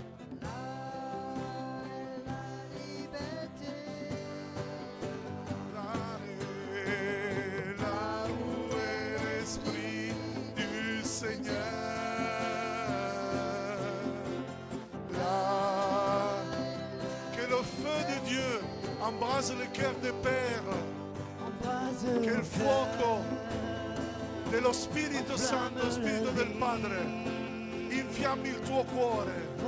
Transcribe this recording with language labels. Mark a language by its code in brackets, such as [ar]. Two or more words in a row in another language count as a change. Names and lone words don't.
[fr] Là où est l'Esprit du Seigneur. Là, que le feu de Dieu embrase le cœur des pères. [it] Che il fuoco dello Spirito Santo, Spirito del Padre, infiammi il tuo cuore.